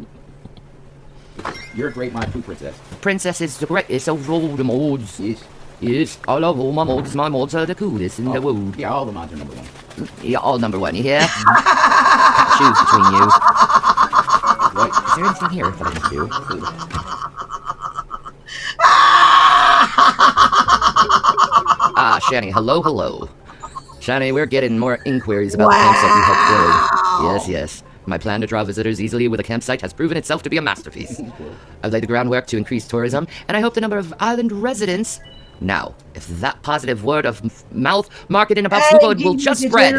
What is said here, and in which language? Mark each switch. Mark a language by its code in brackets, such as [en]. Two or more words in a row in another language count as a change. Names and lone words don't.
[en] You're a great mod too, princess. Princess is the greatest of all the mods. Yes. Yes, I love all my mods. My mods are the coolest in the world. Yeah, all the mods are number one. Yeah, all number 1, you hear? Can't choose between you. What? Is there anything here that I can do? Shani, hello. Shani, we're getting more inquiries about the campsite you helped build. Yes. My plan to draw visitors easily with a campsite has proven itself to be a masterpiece. I've laid the groundwork to increase tourism, and I hope the number of island residents... Now, if that positive word of mouth marketing about Fupa will just spread...